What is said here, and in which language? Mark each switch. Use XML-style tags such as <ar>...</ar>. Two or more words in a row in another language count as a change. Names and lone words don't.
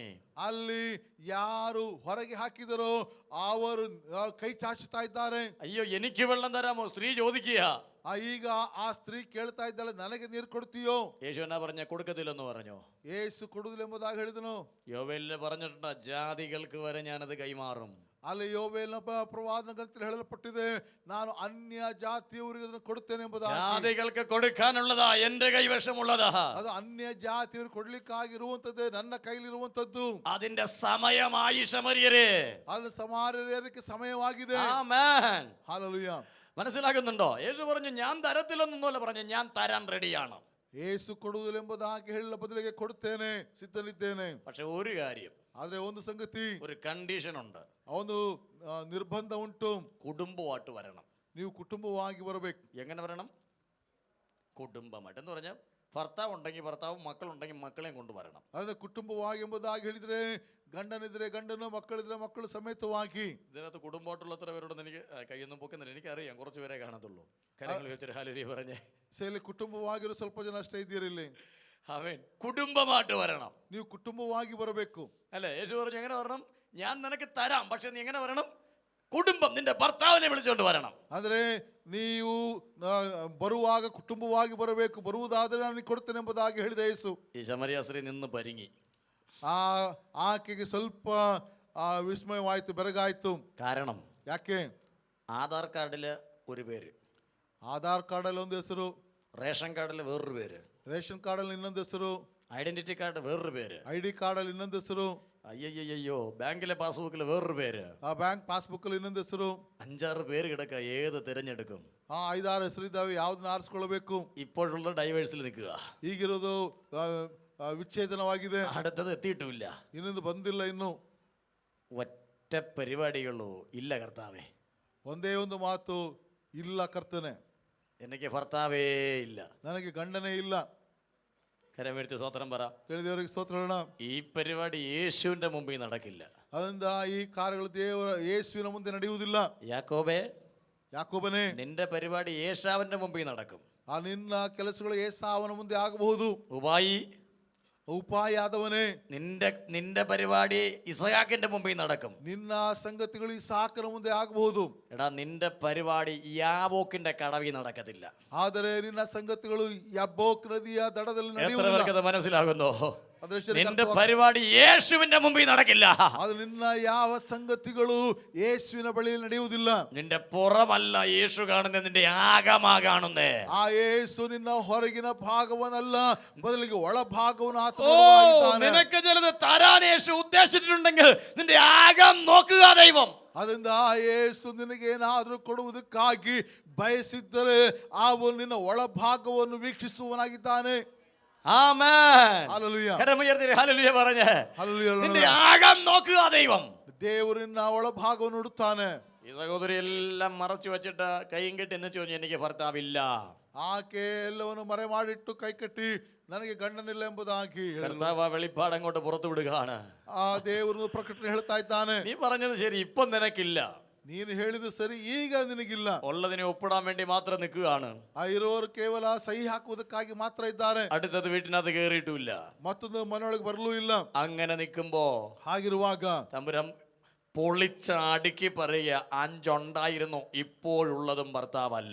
<kn>ಅಲ್ಲಿ ಯಾರು ಹೊರಗೆ ಹಾಕಿದರೋ ಅವರು ಕೈ ಚಾಚುತ್ತಾ ಇದ್ದಾರೆ.</kn> <ml>അയ്യോ എനിക്ക് വെള്ളം തരാമോ? സ്ത്രീ ചോദിക്കുക.</ml> <kn>ಈಗ ಆ ಸ್ತ್ರೀ ಕೇಳ್ತಾ ಇದ್ದಾಳೆ, ನನಗೆ ನೀರು ಕೊಡ್ತೀಯೋ?</kn> <ml>യേശു എന്നാ പറഞ്ഞ? കൊടുക്കത്തില്ലെന്ന് പറഞ്ഞു.</ml> <kn>ಯೇಸು ಕೊಡುವುದಿಲ್ಲ ಎಂಬುದಾಗಿ ಹೇಳಿದನು.</kn> <ml>യോവേലില് പറഞ്ഞിട്ടുണ്ട്, ജാതികൾക്ക് വരെ ഞാനത് കൈമാറും.</ml> <kn>ಅಲ್ಲಿ ಯೋವೇಲನ ಪ್ರವಾದನ ಗ್ರಂಥದಲ್ಲಿ ಹೇಳಲ್ಪಟ್ಟಿದೆ, ನಾನು ಅನ್ಯ ಜಾತಿಯವರಿಗೆ ಅದನ್ನು ಕೊಡುತ್ತೇನೆ ಎಂಬುದಾಗಿ.</kn> <ml>ജാതികൾക്ക് കൊടുക്കാനുള്ളതാ എന്റെ കൈവശമുള്ളതാ.</ml> <kn>ಅದು ಅನ್ಯ ಜಾತಿಯವರು ಕೊಡ್ಲಿಕ್ಕಾಗಿರುವಂತದ್ದೇ, ನನ್ನ ಕೈಲಿರುವಂತದ್ದು.</kn> <ml>അതിന്റെ സമയമായി ശമര്യരെ.</ml> <kn>ಅದು ಸಮಾರ್ಯರೇ ಅದಕ್ಕೆ ಸಮಯವಾಗಿದೆ.</kn> <ml>ആമേൻ.</ml> <kn>ಹಲ್ಲೆಲೂಯಾ.</kn> <ml>മനസ്സിലാകുന്നുണ്ടോ? യേശു പറഞ്ഞു, ഞാൻ തരത്തില്ലെന്നൊന്നുമല്ല പറഞ്ഞു, ഞാൻ തരാൻ റെഡിയാണ്.</ml> <kn>ಯೇಸು ಕೊಡುವುದಿಲ್ಲ ಎಂಬುದಾಗಿ ಹೇಳಲ ಬದಲಿಗೆ ಕೊಡುತ್ತೇನೆ, ಸಿದ್ಧನಿದ್ದೇನೆ.</kn> <ml>പക്ഷെ ഒരു കാര്യം,</ml> <kn>ಆದ್ರೆ ಒಂದು ಸಂಗತಿ,</kn> <ml>ഒരു കണ്ടീഷൻ ഉണ്ട്.</ml> <kn>ಒಂದು ನಿರ್ಬಂಧ ಉಂಟು.</kn> <ml>കുടുംബമായിട്ട് വരണം.</ml> <kn>ನೀವು ಕುಟುಂಬವಾಗಿ ಬರಬೇಕು.</kn> <ml>എങ്ങനെ വരണം? കുടുംബമായിട്ട് എന്ന് പറഞ്ഞാൽ ഭർത്താവ് ഉണ്ടെങ്കിൽ ഭർത്താവും മക്കളുണ്ടെങ്കിൽ മക്കളെയും കൊണ്ടുവരണം.</ml> <kn>ಅದು ಕುಟುಂಬವಾಗಿ ಎಂಬುದಾಗಿ ಹೇಳಿದ್ರೆ ಗಂಡನಿದ್ರೆ ಗಂಡನು, ಮಕ್ಕಳಿದ್ರೆ ಮಕ್ಕಳು ಸಮೇತವಾಗಿ.</kn> <ml>ഇതിനകത്ത് കുടുംബമായിട്ടുള്ള എത്ര പേരോടൊന്നും എനിക്ക് കൈയൊന്നും പൊക്കുന്നില്ല, എനിക്കറിയാം കുറച്ച് പേരെ കാണത്തുള്ളൂ. കാര്യങ്ങൾ ചോദിച്ചൊരു ഹാലരിയ പറഞ്ഞേ.</ml> <kn>ಇಲ್ಲಿ ಕುಟುಂಬವಾಗಿರೋ ಸ್ವಲ್ಪ ಜನ ಅಷ್ಟೇ ಇದ್ದೀರಿ ಇಲ್ಲಿ.</kn> <ml>അവൻ കുടുംബമായിട്ട് വരണം.</ml> <kn>ನೀವು ಕುಟುಂಬವಾಗಿ ಬರಬೇಕು.</kn> <ml>അല്ലേ? യേശു പറഞ്ഞു എങ്ങനെ വരണം? ഞാൻ നിനക്ക് തരാം, പക്ഷെ നീ എങ്ങനെ വരണം? കുടുംബം, നിന്റെ ഭർത്താവിനെ വിളിച്ചുകൊണ്ട് വരണം.</ml> <kn>ಆದರೆ ನೀವು ಬರುವಾಗ ಕುಟುಂಬವಾಗಿ ಬರಬೇಕು. ಬರುವುದಾದರೆ ನಾನು ಕೊಡ್ತೇನೆ ಎಂಬುದಾಗಿ ಹೇಳಿದ ಯೇಸು.</kn> <ml>ഈ ശമരിയ സ്ത്രീ നിന്ന് പരിങ്ങി.</ml> <kn>ಆಕೆಗೆ ಸ್ವಲ್ಪ ವಿಸ್ಮಯವಾಯ್ತು, ಬೆರಗಾಯ್ತು.</kn> <ml>കാരണം</ml> <kn>ಯಾಕೆ?</kn> <ml>ആധാർ കാർഡില് ഒരു പേര്,</ml> <kn>ಆಧಾರ್ ಕಾರ್ಡಲ್ಲಿ ಒಂದು ಹೆಸರು,</kn> <ml>റേഷൻ കാർഡിൽ വേറൊരു പേര്,</ml> <kn>ರೇಷನ್ ಕಾರ್ಡಲ್ಲಿ ಇನ್ನೊಂದು ಹೆಸರು,</kn> <en>identity card</en> <ml>വേറൊരു പേര്,</ml> <kn>ID ಕಾರ್ಡಲ್ಲಿ ಇನ್ನೊಂದು ಹೆಸರು,</kn> <ml>അയ്യോ ബാങ്കിലെ പാസ്ബുക്കിൽ വേറൊരു പേര്,</ml> <en>bank passbook</en> <kn>ಅಲ್ಲಿ ಇನ್ನೊಂದು ಹೆಸರು.</kn> <ml>5-6 പേര് കിടക്ക, ഏത് തിരഞ്ഞെടുക്കും?</ml> <kn>5-6 ಹೆಸರು ಇದ್ದಾವೆ, ಯಾವ್ದನ್ನ ಆರಿಸ್ಕೊಳ್ಬೇಕು?</kn> <ml>ഇപ്പോഴുള്ള ഡൈവേഴ്സിൽ നിൽക്കുക.</ml> <kn>ಈಗಿರೋದು ವಿಚ್ಛೇದನವಾಗಿದೆ,</kn> <ml>അടുത്തത് എത്തിയിട്ടുമില്ല,</ml> <kn>ಇನ್ನೊಂದು ಬಂದಿಲ್ಲ ಇನ್ನು.</kn> <ml>ഒറ്റ പരിപാടികളോ ഇല്ല കർത്താവേ.</ml> <kn>ಒಂದೇ ಒಂದು ಮಾತು, ಇಲ್ಲ ಕರ್ತನೆ,</kn> <ml>എനിക്ക് ഭർത്താവേ ഇല്ല,</ml> <kn>ನನಗೆ ಗಂಡನೇ ಇಲ್ಲ.</kn> <ml>കരമേഴ്ത്തി സ്വത്രം പറ.</ml> <kn>ಕೇಳಿದವರಿಗೆ ಸ್ತೋತ್ರ ಹೇಳೋಣ.</kn> <ml>ഈ പരിപാടി യേശുവിന്റെ മുമ്പിൽ നടക്കില്ല.</ml> <kn>ಅದರಿಂದ ಈ ಕಾರ್ಯಗಳು ದೇವರ ಯೇಸುವಿನ ಮುಂದೆ ನಡೆಯುವುದಿಲ್ಲ.</kn> <ml>യാക്കോബേ,</ml> <kn>ಯಾಕೋಬನೇ,</kn> <ml>നിന്റെ പരിപാടി യേശാവിന്റെ മുമ്പിൽ നടക്കും.</ml> <kn>ನಿನ್ನ ಕೆಲಸಗಳು ಏಸಾವನ ಮುಂದೆ ಆಗಬಹುದು.</kn> <ml>ഉപായി,</ml> <kn>ಉಪಾಯಾದವನೇ,</kn> <ml>നിന്റെ പരിപാടി ഇസഹാക്കിന്റെ മുമ്പിൽ നടക്കും.</ml> <kn>ನಿನ್ನ ಸಂಗತಿಗಳು ಇಸಾಕನ ಮುಂದೆ ಆಗಬಹುದು.</kn> <ml>എടാ, നിന്റെ പരിപാടി യാബോക്കിന്റെ കടവിൽ നടക്കത്തില്ല.</ml> <kn>ಆದರೆ ನಿನ್ನ ಸಂಗತಿಗಳು ಯಬ್ಬೋಕ್ ನದಿಯ ದಡದಲ್ಲಿ</kn> <ml>എത്ര</ml> <kn>ನಡೆಯುವುದಿಲ್ಲ.</kn> <ml>പേർക്കത് മനസ്സിലാകുന്നോ?</ml> <kn>ಅದೃಷ್ಟ</kn> <ml>നിന്റെ പരിപാടി യേശുവിന്റെ മുമ്പിൽ നടക്കില്ല.</ml> <kn>ಅದು ನಿನ್ನ ಯಾವ ಸಂಗತಿಗಳು ಯೇಸುವಿನ ಬಳಿಯಲ್ಲಿ ನಡೆಯುವುದಿಲ್ಲ.</kn> <ml>നിന്റെ പുറമല്ല യേശു കാണുന്നത്, നിന്റെ ആകമാ കാണുന്നേ.</ml> <kn>ಆ ಯೇಸು ನಿನ್ನ ಹೊರಗಿನ ಭಾಗವನ್ನಲ್ಲ, ಬದಲಿಗೆ ಒಳ ಭಾಗವನ್ನು ಆತ</kn> <ml>ഓ,</ml> <kn>ನೋಡುವಾಗಿದ್ದಾನೆ.</kn> <ml>നിനക്ക് ചിലത് തരാൻ യേശു ഉദ്ദേശിച്ചിട്ടുണ്ടെങ്കിൽ നിന്റെ ആകം നോക്കുക ദൈവം.</ml> <kn>ಅದರಿಂದ ಆ ಯೇಸು ನಿನಗೆ ಏನಾದರೂ ಕೊಡುವುದಕ್ಕಾಗಿ ಬಯಸಿದ್ದರೆ ಅವನು ನಿನ್ನ ಒಳ ಭಾಗವನ್ನು ವೀಕ್ಷಿಸುವನಾಗಿದ್ದಾನೆ.</kn> <ml>ആമേൻ. ഹല്ലേലൂയ. കരമുയർത്തി ഹല്ലേലൂയ പറഞ്ഞേ. ഹല്ലേലൂയ. നിന്റെ ആകം നോക്കുക ദൈവം.</ml> <kn>ದೇವರು ನಿನ್ನ ಒಳ ಭಾಗವನ್ನು ನೋಡುತ್ತಾನೆ.</kn> <ml>ഈ സഹോദരി എല്ലാം മറച്ചു വെച്ചിട്ട് കൈയും കെട്ടി എന്ന് ചോദിച്ചു, എനിക്ക് ഭർത്താവില്ല.</ml> <kn>ಆಕೆ ಎಲ್ಲವನ್ನು ಮರೆ ಮಾಡಿಟ್ಟು ಕೈ ಕಟ್ಟಿ ನನಗೆ ಗಂಡನಿಲ್ಲ ಎಂಬುದಾಗಿ</kn> <ml>കർത്താവ് ആ വെളിപ്പാട് അങ്ങോട്ട് പുറത്തു വിടുകയാണ്.</ml> <kn>ಆ ದೇವರು ಪ್ರಕಟಣೆ ಹೇಳ್ತಾ ಇದ್ದಾನೆ.</kn> <ml>നീ പറഞ്ഞത് ശരി, ഇപ്പം നിനക്കില്ല.</ml> <kn>ನೀನು ಹೇಳಿದ್ದು ಸರಿ, ಈಗ ನಿನಗಿಲ್ಲ.</kn> <ml>ഉള്ളതിനെ ഒപ്പിടാൻ വേണ്ടി മാത്രം നിൽക്കുകയാണ്.</ml> <kn>ಆ ಇರೋರು ಕೇವಲ ಸಹಿ ಹಾಕುವುದಕ್ಕಾಗಿ ಮಾತ್ರ ಇದ್ದಾರೆ.</kn> <ml>അടുത്തത് വീട്ടിനകത്ത് കയറിയിട്ടുമില്ല.</ml> <kn>ಮತ್ತೊಂದು ಮನೆಯೊಳಗೆ ಬರಲೂ ಇಲ್ಲ.</kn> <ml>അങ്ങനെ നിൽക്കുമ്പോ</ml> <kn>ಹಾಗಿರುವಾಗ</kn> <ml>തമ്പുരാൻ പൊളിച്ച അടുക്കി പറയുക, 5 ഉണ്ടായിരുന്നു, ഇപ്പോഴുള്ളതും ഭർത്താവല്ല.</ml>